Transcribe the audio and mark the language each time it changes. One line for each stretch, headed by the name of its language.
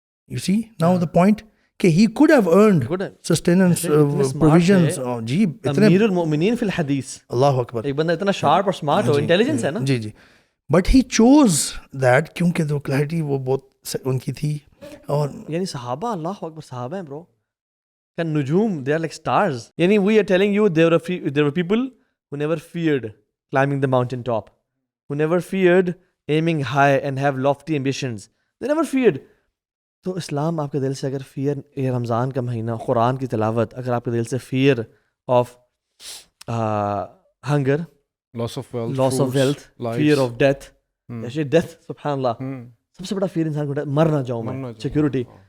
English: You see now the point کہ he could have earned sustenance provisions.
Urdu: جی اتنے امیر المؤمنین فی الحدیث, اللہ اکبر, ایک بندہ اتنا شارپ اور سمارٹ ہو, انٹیلیجنس ہے نا. جی جی,
English: but he chose that,
Urdu: کیونکہ تو کلیئرٹی وہ بہت ان کی تھی. اور یعنی صحابہ, اللہ اکبر, صحابہ ہیں برو کا نجوم,
English: they are like stars. یعنی we are telling you there were people who never feared climbing the mountain top, who never feared aiming high and have lofty ambitions. They never feared.
Urdu: تو اسلام آپ کے دل سے اگر فیئر, یہ رمضان کا مہینہ, قرآن کی تلاوت, اگر آپ کے دل سے fear of hunger, loss of wealth, fear of death, جیسے ڈیتھ, سبحان اللہ, سب سے بڑا فیئر انسان کو مر نہ جاؤں میں, سیکورٹی.